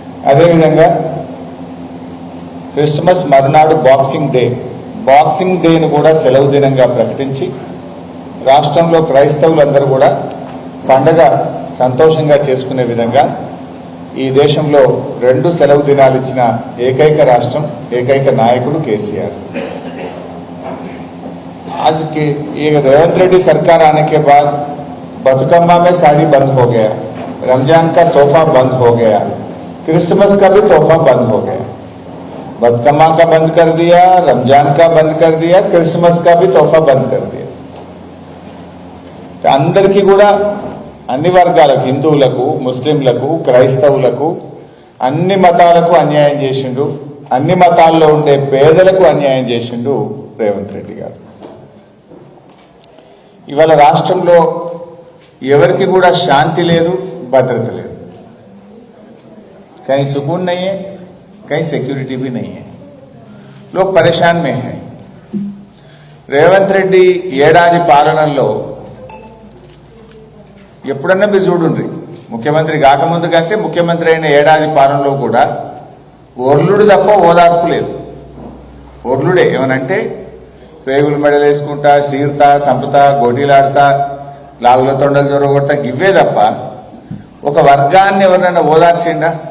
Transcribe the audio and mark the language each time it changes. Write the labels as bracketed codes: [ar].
[te] అదేవిధంగా క్రిస్మస్ మరునాడు బాక్సింగ్ డేను కూడా సెలవు దినంగా ప్రకటించి రాష్ట్రంలో క్రైస్తవులందరూ కూడా పండగ సంతోషంగా చేసుకునే విధంగా ఈ దేశంలో 2 సెలవు దినాలు ఇచ్చిన ఏకైక రాష్ట్రం, ఏకైక నాయకుడు కేసీఆర్. [hi] आज के ये रेवंत रेड्डी सरकार आने के बाद बतुकम्मा में साड़ी बंद हो गया, रमजान का तोहफा बंद हो गया, क्रिसमस का भी तोहफा बंद हो गया. बतुकम्मा का बंद कर दिया, रमजान का बंद कर दिया, क्रिसमस का भी तोहफा बंद कर दिया. [te] అందరికీ కూడా అన్ని వర్గాలకు, హిందువులకు, ముస్లింలకు, క్రైస్తవులకు, అన్ని మతాలకు అన్యాయం చేసిండు. అన్ని మతాల్లో ఉండే పేదలకు అన్యాయం చేసిండు రేవంత్ రెడ్డి గారు. ఇవాళ రాష్ట్రంలో ఎవరికి కూడా శాంతి లేదు, భద్రత లేదు. [hi] कहीं सुकून नहीं है, कहीं सिक्योरिटी भी नहीं है. लोग परेशान में हैं. [te] రేవంత్ రెడ్డి ఏడాది పాలనలో ఎప్పుడన్నా మీరు చూడుండ్రి, ముఖ్యమంత్రి కాకముందు కంటే ముఖ్యమంత్రి అయిన ఏడాది పాలనలో కూడా ఓర్లుడు తప్ప ఓదార్పు లేదు. ఓర్లుడే ఏమనంటే పేగులు మెడలు వేసుకుంటా, సీరుతా, సంపుతా, గోటీలాడుతా, లాగుల తొండలు జొరగొడతా, గివ్వే తప్ప ఒక వర్గాన్ని ఎవరినైనా ఓదార్చిండా?